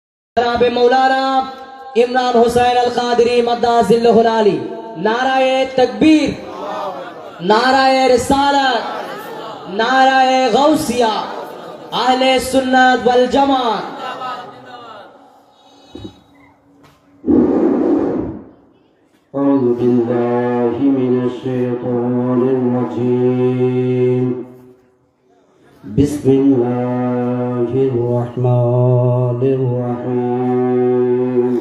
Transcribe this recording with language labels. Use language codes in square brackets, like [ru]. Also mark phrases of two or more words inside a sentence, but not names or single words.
[ur] جناب مولانا عمران حسین القادری مدظلہ العالی. نعرۂ تکبیر، نعرۂ رسالت، نعرۂ غوثیہ، اہل سنت والجماعت. [ar] أعوذ بالله من الشيطان الرجيم. بسم الله الرحمن الرحيم.